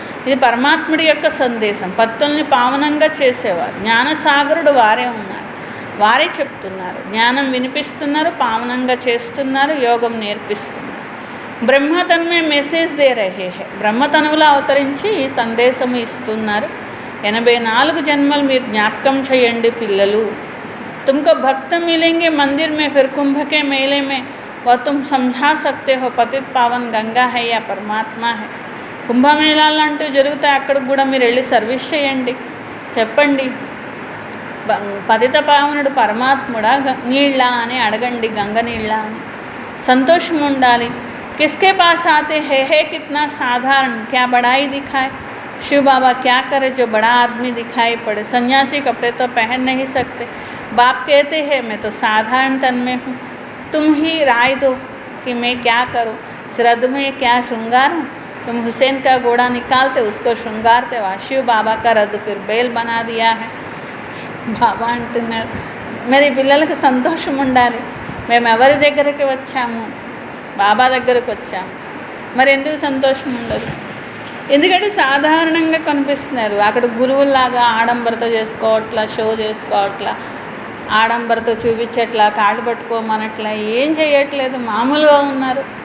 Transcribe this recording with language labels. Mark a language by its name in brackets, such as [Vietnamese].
[Telugu] ఇది పరమాత్ముడి యొక్క సందేశం. భక్తుల్ని పావనంగా చేసేవారు, జ్ఞానసాగరుడు వారే ఉన్నారు, వారే చెప్తున్నారు, జ్ఞానం వినిపిస్తున్నారు, పావనంగా చేస్తున్నారు, యోగం నేర్పిస్తున్నారు. [Hindi] బ్రహ్మతన్మే మెసేజ్ దే రహే హై. [Telugu] బ్రహ్మతనువులో అవతరించి ఈ సందేశం ఇస్తున్నారు. 84 జన్మలు మీరు జ్ఞాపకం చేయండి పిల్లలు. [Hindi] तुमको भक्त मिलेंगे मंदिर में, फिर कुंभ के मेले में वह तुम समझा सकते हो पतित पावन गंगा है या परमात्मा है. [Telugu] కుంభమేళాలు అంటూ జరుగుతాయి, అక్కడికి కూడా మీరు వెళ్ళి సర్వీస్ చేయండి, చెప్పండి పతిత పావనుడు పరమాత్ముడా నీళ్ళ అని అడగండి, గంగ నీళ్ళ అని. సంతోషం ఉండాలి. [Hindi] किसके पास आते है कितना साधारण, क्या बड़ाई दिखाए. शिव बाबा क्या करे जो बड़ा आदमी दिखाई पड़े. सन्यासी कपड़े तो पहन नहीं सकते. बाप कहते हैं मैं तो साधारण तन में हूँ, तुम ही राय दो कि मैं क्या करूँ. श्रद्ध में क्या श्रृंगार हूँ. तुम हुसैन का घोड़ा निकालते उसको श्रृंगारते, वहाँ शिव बाबा का रद्द फिर बेल बना दिया है. [Telugu] బాబా అంటున్నారు, మరి పిల్లలకు సంతోషం ఉండాలి. మేము ఎవరి దగ్గరికి వచ్చాము, బాబా దగ్గరకు వచ్చాము, మరి ఎందుకు సంతోషం ఉండదు. ఎందుకంటే సాధారణంగా కనిపిస్తున్నారు. అక్కడ గురువుల్లాగా ఆడంబరతో చేసుకోవట్లా, షో చేసుకోవట్లా, ఆడంబరతో చూపించట్లా, కాళ్ళు పట్టుకోమనట్లా, ఏం చేయట్లేదు, మామూలుగా ఉన్నారు.